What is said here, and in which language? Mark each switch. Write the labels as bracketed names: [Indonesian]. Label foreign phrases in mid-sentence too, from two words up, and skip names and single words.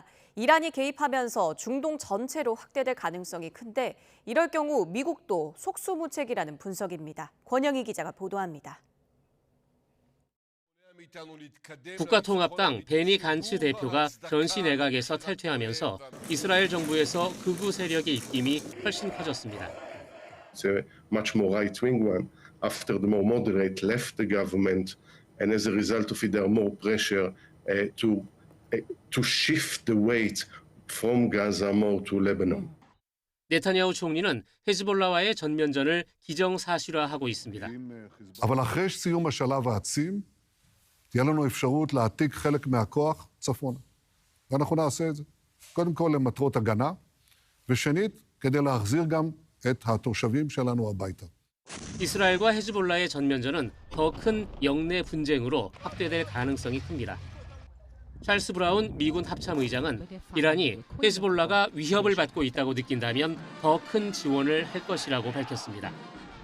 [Korean] 이란이 개입하면서 중동 전체로 확대될 가능성이 큰데 이럴 경우 미국도 속수무책이라는 분석입니다. 권영희 기자가 보도합니다. 국가통합당 베니 간츠 대표가 전시 내각에서 탈퇴하면서 이스라엘 정부에서 극우 세력의 입김이 훨씬 커졌습니다. [English] It's a much more right-wing one after the more moderate left the government, and as a result of it, there are more pressure to shift the weight from Gaza more to Lebanon. [Korean] 네타냐후 총리는 헤즈볼라와의 전면전을 기정사실화하고 있습니다. [Hebrew] אבל אחרי סיום השלב העצים, תהיה לנו אפשרות להעתיק חלק מהכוח צפונה. ואנחנו נעשה את זה. קודם כל למטרות הגנה, ושנית, כדי להחזיר גם את התושבים שלנו הביתה. [Korean] 이스라엘과 헤즈볼라의 전면전은 더 큰 영내 분쟁으로 확대될 가능성이 큽니다. 찰스 브라운 미군 합참의장은 이란이 헤즈볼라가 위협을 받고 있다고 느낀다면 더 큰 지원을 할 것이라고 밝혔습니다.